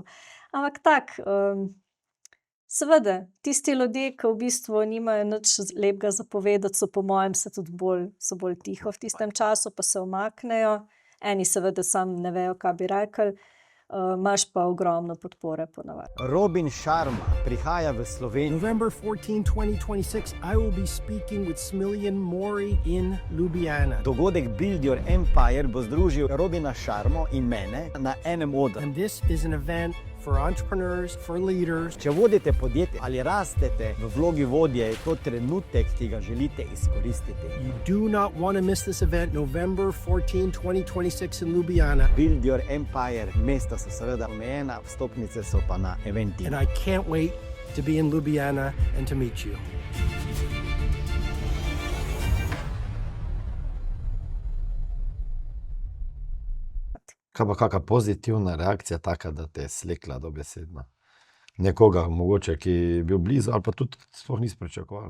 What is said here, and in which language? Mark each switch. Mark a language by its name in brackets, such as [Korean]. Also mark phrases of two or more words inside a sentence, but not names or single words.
[Slovenian] Ampak tako, seveda, tisti ljudje, ki v bistvu nimajo nič lepega za povedati, so po mojem se tudi bolj tiho v tistem času, pa se umaknejo. Eni seveda samo ne vejo, kaj bi rekli, imaš pa ogromno podpore ponavadi. Robin Sharma prihaja v Slovenijo. [English] November 14, 2026, I will be speaking with Smiljan Mori in Ljubljana. [Slovenian] Dogodek Build Your Empire bo združil Robina Sharmo in mene na enem odru. [English] And this is an event for entrepreneurs, for leaders. [Slovenian] Če vodite podjetje ali rastete v vlogi vodje, je to trenutek, ki ga želite izkoristiti. [English] You do not want to miss this event, November 14, 2026 in Ljubljana. Build Your Empire, [Slovenian] mesta so seveda omejena, vstopnice so pa na Eventinu. [English] And I can't wait to be in Ljubljana and to meet you. [Slovenian] Kaj pa kakšna pozitivna reakcija, taka, da te je slekla dobesedno? Nekoga mogoče, ki je bil blizu ali pa tudi sploh nisi pričakovala?